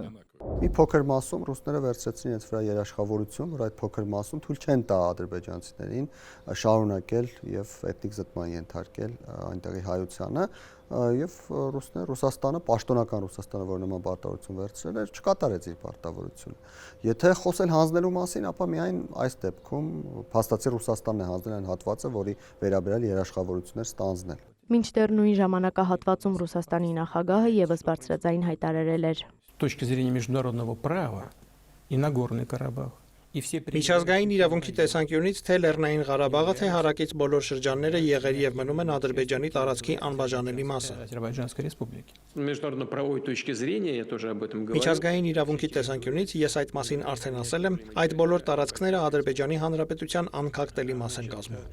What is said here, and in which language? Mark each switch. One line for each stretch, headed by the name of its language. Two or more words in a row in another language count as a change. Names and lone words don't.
Armenian: Մի փոքր մասում ռուսները վերցրեցին իրենց վրա երաշխավորություն, որ այդ փոքր մասում թույլ չեն տա ադրբեջանցիներին շարունակել եւ էթնիկ զտման ենթարկել այնտեղի հայությանը եւ Ռուսաստանը, պաշտոնական Ռուսաստանը, որ նման պարտավորություն վերցրել էր, չկատարեց իր պարտավորությունը։ Եթե խոսել հանձնելու մասին, ապա միայն այս դեպքում փաստացի Ռուսաստանն է հանձնել այն հատվածը, որի վերաբերյալ երաշխավորություններ ստանձնել։ Մինչդեռ նույն ժամանակահատվածում Ռուսաստանի նախագահը եւս բարձրաձայն հայտարարել էր.
Russian: С точки зрения международного права и Нагорный Карабах.
Armenian: Միջազգային իրավունքի տեսանկյունից թե Լեռնային Ղարաբաղը, թե հարակից բոլոր շրջանները եղել եւ մնում են Ադրբեջանի տարածքի անբաժանելի մասը։ Միջազգային իրավունքի տեսանկյունից ես այդ մասին արդեն ասել եմ, այդ բոլոր տարածքները Ադրբեջանի Հանրապետության անկախտելի մաս են կազմում։